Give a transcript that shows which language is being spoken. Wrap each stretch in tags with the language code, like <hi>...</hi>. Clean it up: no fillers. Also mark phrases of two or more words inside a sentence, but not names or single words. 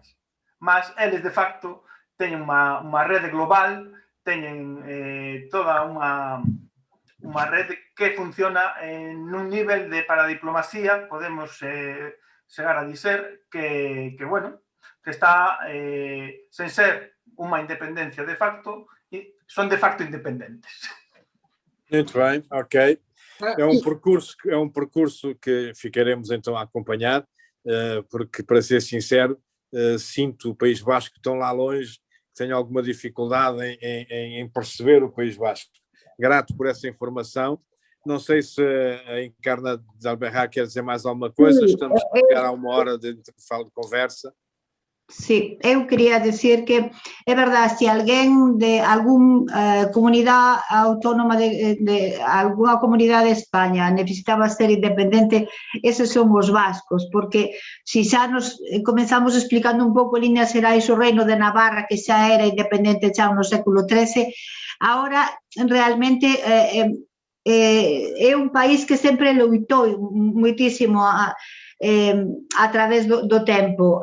<gl>Mas eles, de facto, teñen unha rede global, teñen toda unha rede que funciona nun nivel de paradiplomasía, podemos chegar a dizer que está sen ser unha independencia de facto, son de facto independentes.</gl> <pt>Muito bem, ok. É um percurso que ficaremos então a acompanhar, porque, para ser sincero, sinto o País Vasco tão lá longe, que tenho alguma dificuldade em perceber o País Vasco. Grato por essa informação. Não sei se a Encarna de Alberra quer dizer mais alguma coisa. Estamos a chegar a uma hora de conversa.</pt> <gl>Sí, eu quería decir que é verdade, se alguén de algún comunidade autónoma de alguna comunidade de España necesitaba ser independente, eses son os vascos, porque se xa nos comenzamos explicando un pouco en líneas xerais o reino de Navarra, que xa era independente xa no século XIII, agora realmente é un país que sempre loitou moitísimo a través do tempo.</gl>